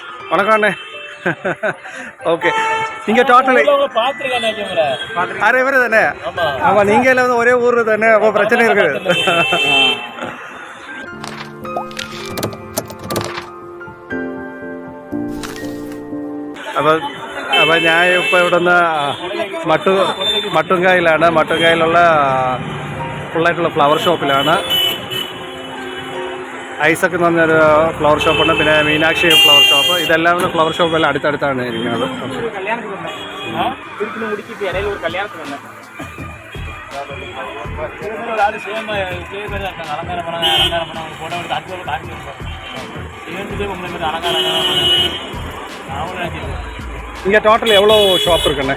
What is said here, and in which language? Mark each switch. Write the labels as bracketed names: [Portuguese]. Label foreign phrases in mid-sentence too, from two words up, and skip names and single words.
[Tamil] வணக்கம் அண்ணே. ஓகே, நீங்கள் டோட்டலி இவர் தானே? ஆமாம், நீங்கள் எல்லாம் வந்து ஒரே ஊர் தானே, அப்போ பிரச்சனை இருக்குது. [Malayalam] അപ്പോൾ ഞാൻ ഇപ്പോൾ ഇവിടെ നിന്ന് മട്ടുംകായിലാണ്. മട്ടുംകായിലുള്ള ഫുള്ളായിട്ടുള്ള ഫ്ലവർ ഷോപ്പിലാണ്. ഐസക്ക് എന്ന് പറഞ്ഞൊരു ഫ്ലവർ ഷോപ്പുണ്ട്, പിന്നെ മീനാക്ഷി ഫ്ലവർ ഷോപ്പ്. ഇതെല്ലാം ഒന്ന് ഫ്ലവർ ഷോപ്പെല്ലാം അടുത്തടുത്താണ് ഇരിക്കുന്നത്. [Tamil] இங்கே டோட்டல் எவ்வளோ ஷாப் இருக்குண்ணே?